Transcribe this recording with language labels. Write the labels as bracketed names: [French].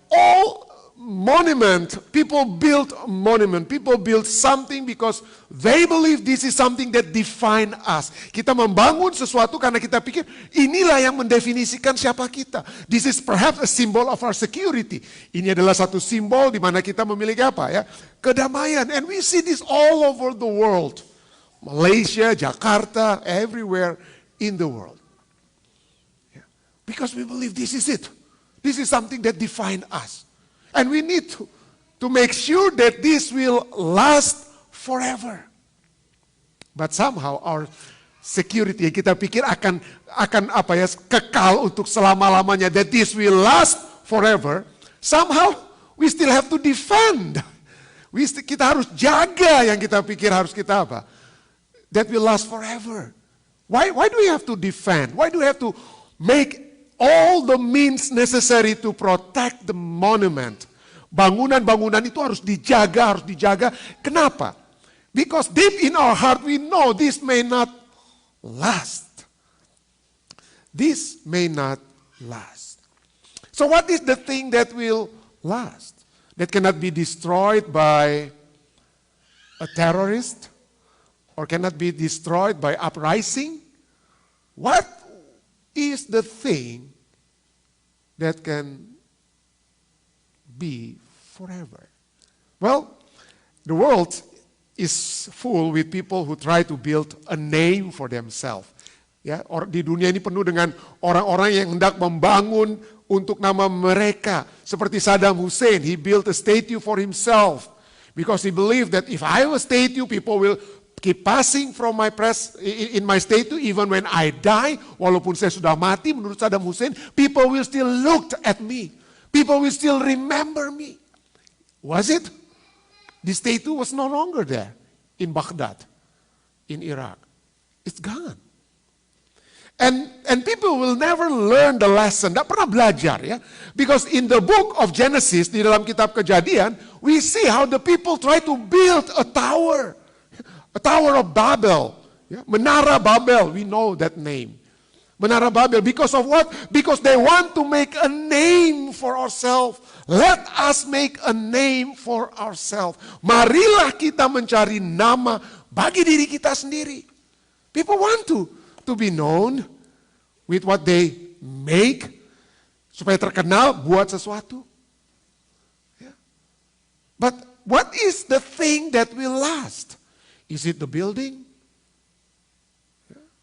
[English] all monument, people build a monument, people build something because they believe this is something that define us. [Indonesian] Kita membangun sesuatu karena kita pikir inilah yang mendefinisikan siapa kita. [English] This is perhaps a symbol of our security. [Indonesian] Ini adalah satu simbol di mana kita memiliki apa ya? Kedamaian. [English] And we see this all over the world. Malaysia, Jakarta, everywhere in the world. Because we believe this is it. This is something that define us. And we need to make sure that this will last forever. But somehow our security [Indonesian] yang kita pikir akan apa ya kekal untuk selama-lamanya, [English] that this will last forever, somehow we still have to defend. [Indonesian] Kita harus jaga yang kita pikir harus kita apa? [English] That will last forever. Why do we have to defend? Why do we have to make all the means necessary to protect the monument? [Indonesian] Bangunan-bangunan itu harus dijaga. Kenapa? [English] Because deep in our heart we know this may not last. This may not last. So what is the thing that will last? That cannot be destroyed by a terrorist? Or cannot be destroyed by uprising? What is the thing that can be forever? Well, the world is full with people who try to build a name for themselves. [Indonesian] Ya, di dunia ini penuh dengan orang-orang yang hendak membangun untuk nama mereka. [English] Seperti Saddam Hussein, he built a statue for himself because he believed that if I have a statue, people will keep passing from my in my statue even when I die. [Indonesian] Walaupun saya sudah mati, menurut [English] Saddam Hussein, people will still look at me. People will still remember me. Was it? The statue was no longer there in Baghdad, in Iraq. It's gone. And people will never learn the lesson. [Indonesian] Tidak pernah belajar ya. [English] Because in the book of Genesis, [Indonesian] di dalam kitab Kejadian, [English] we see how the people try to build a tower. A Tower of Babel. Yeah? [Indonesian] Menara Babel, we know that name. Menara Babel, because of what? [English] Because they want to make a name for ourselves. Let us make a name for ourselves. [Indonesian] Marilah kita mencari nama bagi diri kita sendiri. [English] People want to be known with what they make, [Indonesian] supaya terkenal buat sesuatu. [English] Yeah. But what is the thing that will last? Is it the building? Yeah.